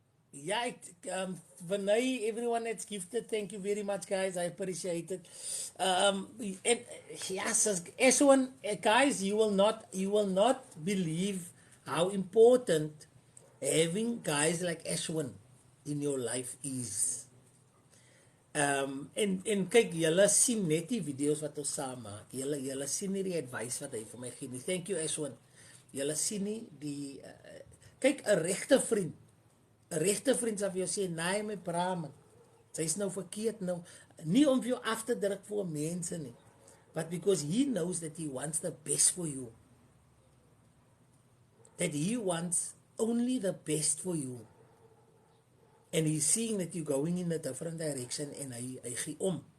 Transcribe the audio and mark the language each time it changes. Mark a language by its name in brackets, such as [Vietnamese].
[English] Ja, Vinay, everyone that's gifted, thank you very much, guys. I appreciate it. And yes, S1, guys, you will not believe how important having guys like S1 in your life is. [Afrikaans] En kyk, julle sien net die video's wat ons saam maak. Julle sien nie die advice wat hy vir my gee nie. [English] Thank you, S1. [Afrikaans] Julle sien nie die kyk, 'n regte vriend. 'n Regte vriend sal vir jou sê, "Nee, my bra man. Sy's nou verkeerd nou." Nie om vir jou af te druk vir mense nie. [English] But because he knows that he wants the best for you. That he wants only the best for you. And he's seeing that you're going in a different direction and [Afrikaans] hy gee om.